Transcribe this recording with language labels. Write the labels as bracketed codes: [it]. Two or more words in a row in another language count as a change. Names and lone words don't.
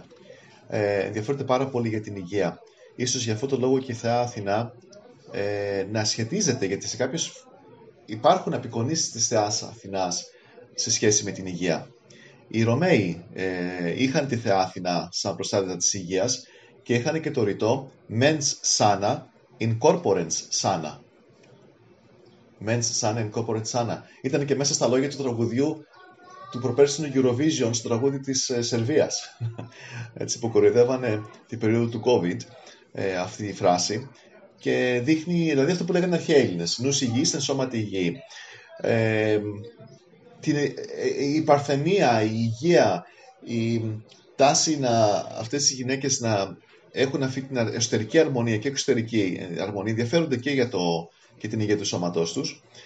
[el] Ενδιαφέρονται πάρα πολύ για την υγεία. Ίσως για αυτό το λόγο και η θεά Αθηνά να σχετίζεται, γιατί σε κάποιες υπάρχουν απεικονίσεις της θεάς Αθηνάς σε σχέση με την υγεία. Οι Ρωμαίοι είχαν τη θεά Αθηνά σαν προστάτητα της υγείας και είχαν και το ρητό [la] mens sana in corporens sana. Mens sana in corporens sana. [el] Ήταν και μέσα στα λόγια του τραγουδιού του προπέρσινου Eurovision στο τραγούδι της Σερβίας. Έτσι που κοροϊδεύανε την περίοδο του COVID αυτή η φράση και δείχνει, δηλαδή αυτό που λέγανε αρχαίοι Έλληνες, νους υγιής εν σώματι υγιή. Η παρθενία, η υγεία, η τάση αυτές οι γυναίκες να έχουν αυτή την εσωτερική αρμονία και εξωτερική αρμονία, ενδιαφέρονται και την υγεία του σώματός τους.